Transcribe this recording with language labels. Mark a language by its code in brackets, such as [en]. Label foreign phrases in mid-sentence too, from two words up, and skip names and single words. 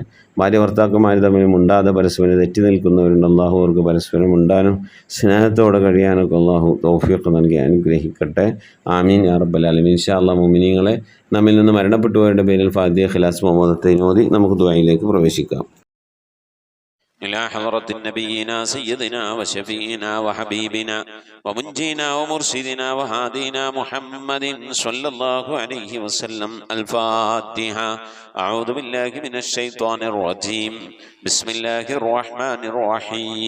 [ml] ഭാര്യ ഭർത്താക്കന്മാർ തമ്മിൽ മുണ്ടാതെ പരസ്പരം തെറ്റി നിൽക്കുന്നവരുണ്ട്, അള്ളാഹു അവർക്ക് പരസ്പരം മുണ്ടാനും സ്നേഹത്തോടെ കഴിയാനൊക്കെ അള്ളാഹു തൗഫീഖ് നൽകി അനുഗ്രഹിക്കട്ടെ. [ar] آمين يا رب العالمين. إن شاء الله [ml] മുഅ്മിനീങ്ങളെ, നമ്മിൽ നിന്ന് മരണപ്പെട്ടുപോയവരുടെ പേരിൽ ഫാത്തിഹ, ഇഖ്ലാസ്, മുഅവ്വദത്തൈൻ ഓതി നമുക്ക് ദുആയിലേക്ക് പ്രവേശിക്കാം. [ar] إلى حضرة نبينا سيدنا وشفينا وحبيبنا ومنجينا ومرشدنا وهادينا محمد صلى الله عليه وسلم. الفاتحة. أعوذ بالله من الشيطان الرجيم. بسم الله الرحمن الرحيم.